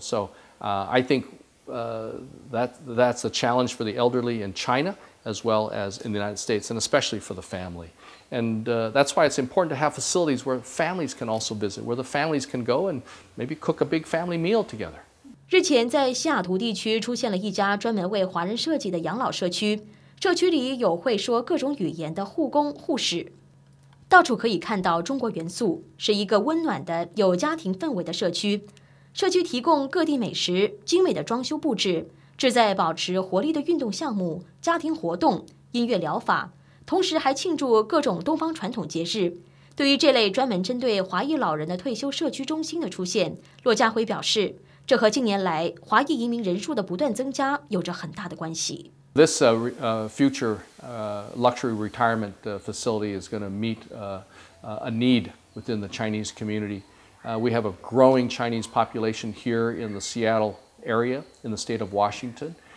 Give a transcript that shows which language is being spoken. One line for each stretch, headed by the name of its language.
English: So I think that's a challenge for the elderly in China as well as in the United States, and especially for the family. And that's why it's important to have facilities where families can also visit, where the families can go and maybe cook a big family meal together.
Chinese: 日前，在西雅图地区出现了一家专门为华人设计的养老社区。社区里有会说各种语言的护工、护士，到处可以看到中国元素，是一个温暖的、有家庭氛围的社区。社区提供各地美食、精美的装修布置，旨在保持活力的运动项目、家庭活动、音乐疗法，同时还庆祝各种东方传统节日。对于这类专门针对华裔老人的退休社区中心的出现，骆家辉表示，这和近年来华裔移民人数的不断增加有着很大的关系。
English: This future luxury retirement facility is going to meet a need within the Chinese community. We have a growing Chinese population here in the Seattle area, in the state of Washington.